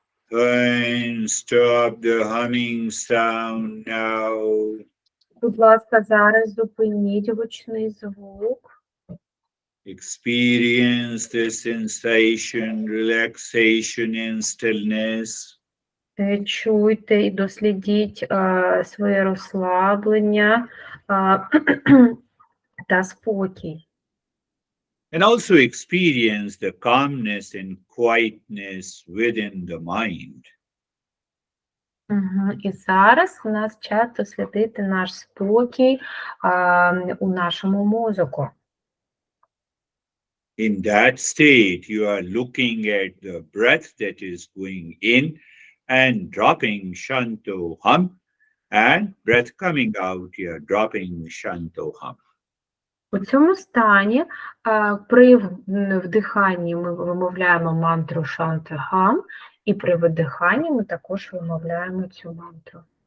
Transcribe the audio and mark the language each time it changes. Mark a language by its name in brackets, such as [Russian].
[English] And stop the humming sound now. [Ukrainian] Будь ласка, зараз зупиніть гучний звук. [English] Experience the sensation, relaxation, and stillness. [Ukrainian] Чуйте і дослідіть своє розслаблення та спокій. [English] And also experience the calmness and quietness within the mind. [Ukrainian] І зараз у нас час дослідити наш спокій у нашому мозку. [English] In that state, you are looking at the breath that is going in and dropping Shanto Hum, and breath coming out, you are dropping Shanto Hum. [Ukrainian] У цьому стані при вдиханні ми вимовляємо мантру Шантахам, і при видиханні ми також вимовляємо цю мантру.